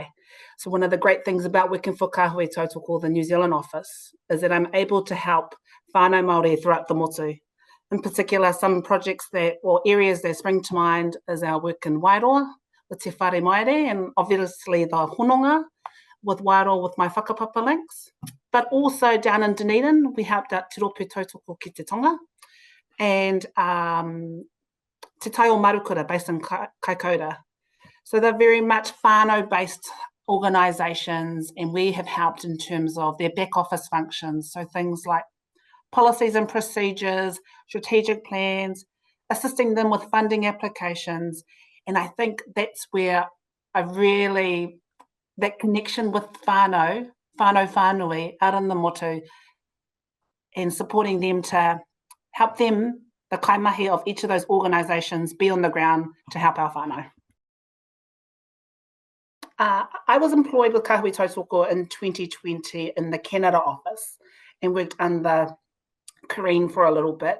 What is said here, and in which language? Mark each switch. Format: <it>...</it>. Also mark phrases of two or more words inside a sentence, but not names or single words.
<en>So one of the great things about working for Kāhui Tautoko, the New Zealand office, is that I'm able to help</en> <mi>whānau Māori</mi> <en>throughout the motu. In particular, some projects or areas that spring to mind is our work in Wairoa with Te Whare Maere, and obviously the hononga with Wairoa with my whakapapa links. But also down in Dunedin, we helped out Te Ropu Tautoko ki Te Tonga, and Te Tai o Marukura based in Kaikoura. So they're very much whānau-based organisations, and we have helped in terms of their back office functions. So things like policies and procedures, strategic plans, assisting them with funding applications. And I think that's where that connection with</en> <mi>whānau whānui</mi> <en>out in the motu, and supporting them to help them, the kaimahi of each of those organisations, be on the ground to help our whānau. I was employed with Kāhui Tautoko in 2020 in the Canada office, and worked under Kareen for a little bit.</en>